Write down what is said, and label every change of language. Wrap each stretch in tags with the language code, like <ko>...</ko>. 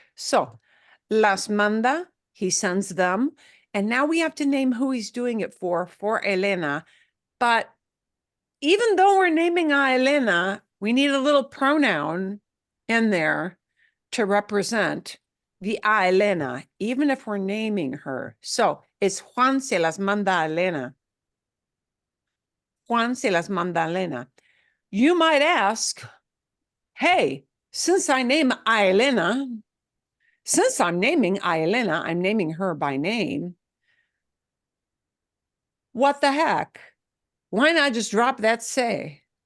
<en>So,</en> <es>las manda,</es> <en>he sends them, and now we have to name who he's doing it for Elena. But even though we're naming a Elena, we need a little pronoun in there to represent the a Elena, even if we're naming her. So it's</en> <es>Juan se las manda a Elena. Juan se las manda a Elena.</es> <en>You might ask, hey, since I name a Elena, since I'm naming a Elena, I'm naming her by name. What the heck? Why not just drop that say?</en>